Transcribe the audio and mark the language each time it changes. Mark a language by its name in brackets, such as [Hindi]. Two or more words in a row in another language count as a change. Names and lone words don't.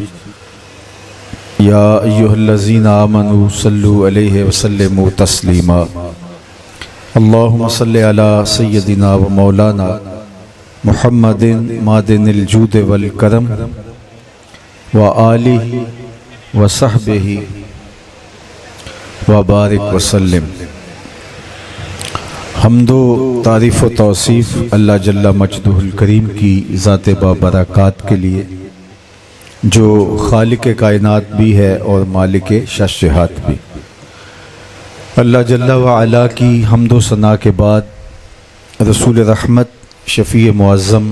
[Arabic] یا ایھا الذین آمنوا صلوا علیہ وسلموا تسلیما اللہم صلی علی سیدنا و مولانا محمد معدن الجود والکرم وآلہ وصحبہ وبارک وسلم۔ [Urdu] حمد و تعریف و توصیف اللہ [Arabic] جل مجدہ الکریم [Urdu] کی ذات بابرکات کے لیے جو خالق کائنات بھی ہے اور مالک ششہات بھی۔ اللہ [Arabic] جل وعلا [Urdu] کی حمد و ثنا کے بعد رسول رحمت شفیع معظم